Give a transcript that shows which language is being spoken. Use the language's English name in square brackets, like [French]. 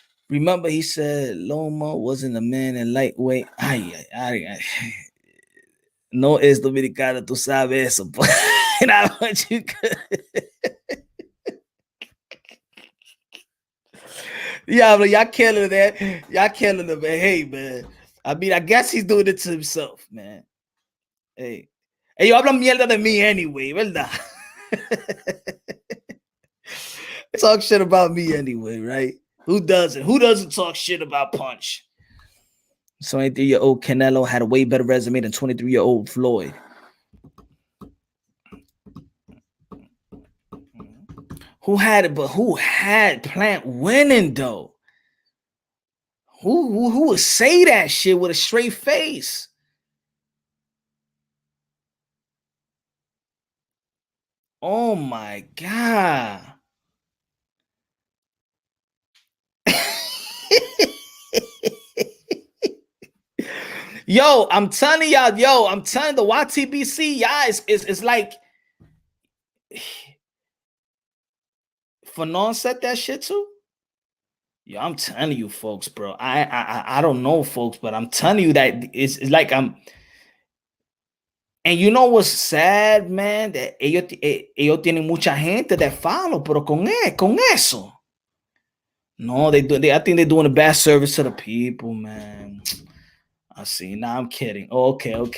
[English] Remember, he said Loma wasn't a man in lightweight. Ay. [Spanish] No es dominicano, tú sabes eso. [English] And I want you. Yeah, but y'all killing that. Y'all killing him, man. Hey, man. I mean, I guess he's doing it to himself, man. [Spanish] Hey, yo, hablan mierda de mí [English] anyway, [Spanish] ¿verdad? [English] Talk shit about me anyway, right? Who doesn't? Who doesn't talk shit about Punch? 23-year-old Canelo had a way better resume than 23-year-old Floyd. Who had it? But who had Plant winning though? Who would say that shit with a straight face? Oh my God. Yo, I'm telling y'all, the YTBC, y'all, it's like Fanon said that shit too. Yo, I'm telling you, folks, bro. I don't know, folks, but I'm telling you that it's like I'm. And you know what's sad, man? That [Spanish] ellos tienen mucha gente [English] that follow, [Spanish] pero con eso. [English] No, I think they're doing a bad service to the people, man. I see. Nah, I'm kidding. Oh, okay.